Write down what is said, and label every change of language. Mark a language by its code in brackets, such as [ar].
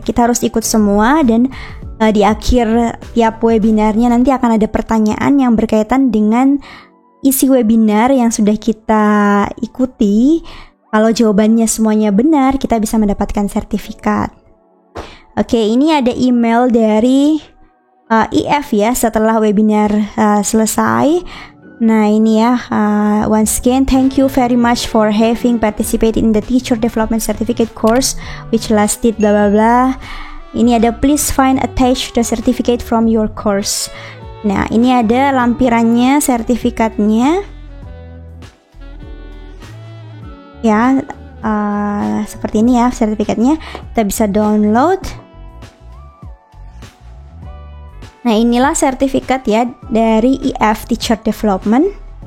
[id] Kita harus ikut semua, dan di akhir tiap webinarnya nanti akan ada pertanyaan yang berkaitan dengan isi webinar yang sudah kita ikuti. Kalau jawabannya semuanya benar, kita bisa mendapatkan sertifikat. Oke, ini ada email dari IF ya setelah webinar selesai. Nah ini ya, [en] once again thank you very much for having participated in the teacher development certificate course which lasted bla bla bla. [id] Ini ada [en] please find attached the certificate from your course. [id] Nah ini ada lampirannya, sertifikatnya ya, seperti ini ya sertifikatnya. Kita bisa download. Nah inilah sertifikat ya dari IF Teacher Development.